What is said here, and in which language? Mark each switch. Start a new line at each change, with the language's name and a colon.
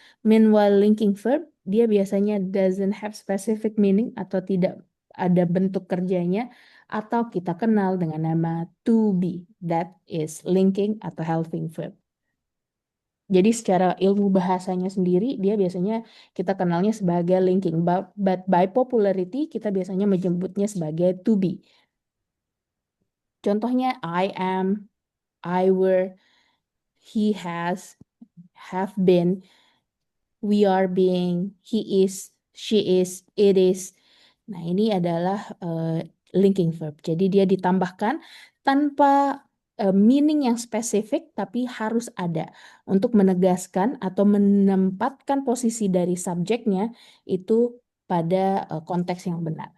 Indonesian: Meanwhile, linking verb, dia biasanya
English: doesn't have specific meaning
Indonesian: atau tidak ada bentuk kerjanya, atau kita kenal dengan nama to be.
English: That is linking atau helping verb.
Indonesian: Jadi secara ilmu bahasanya sendiri, dia biasanya kita kenalnya sebagai linking.
English: But by popularity,
Indonesian: kita biasanya menyebutnya sebagai to be.
English: Contohnya I am, I were, he has, have been, we are being, he is, she is, it is.
Indonesian: Nah, ini adalah linking verb. Jadi dia ditambahkan tanpa meaning yang spesifik, tapi harus ada untuk menegaskan atau menempatkan posisi dari subjeknya itu pada konteks yang benar.